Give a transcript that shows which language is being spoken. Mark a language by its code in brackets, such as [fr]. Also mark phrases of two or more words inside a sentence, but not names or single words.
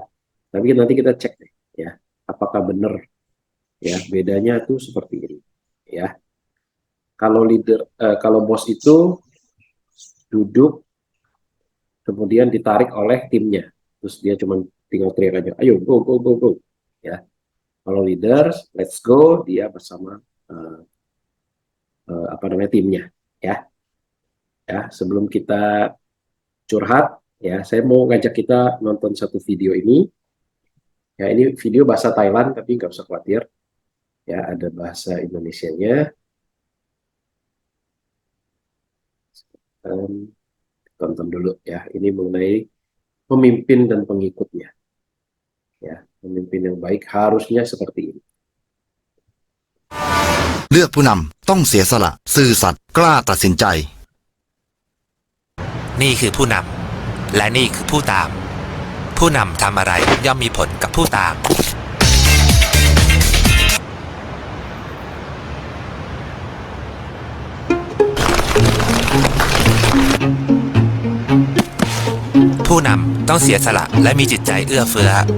[id] Tapi nanti kita cek deh, ya, apakah benar ya bedanya tuh seperti ini ya. Kalau kalau bos itu duduk kemudian ditarik oleh timnya, terus dia cuma tinggal teriak aja, ayo [en] go go go go [id] ya. Kalau leader [en] let's go, [id] dia bersama apa namanya, timnya ya. Sebelum kita curhat ya, saya mau ngajak kita nonton satu video ini ya. Ini video bahasa Thailand tapi nggak usah khawatir ya, ada bahasa Indonesianya. Tonton dulu ya, ini mengenai pemimpin dan pengikutnya ya. Pemimpin yang baik harusnya seperti ini. [th] เลือกผู้นำต้องเสียสละซื่อสัตย์กล้าตัดสินใจ นี่คือผู้นำและนี่คือผู้ตามผู้นำทำอะไรย่อมมีผลกับผู้ตามผู้นำต้องเสียสละและมีจิตใจเอื้อเฟื้อ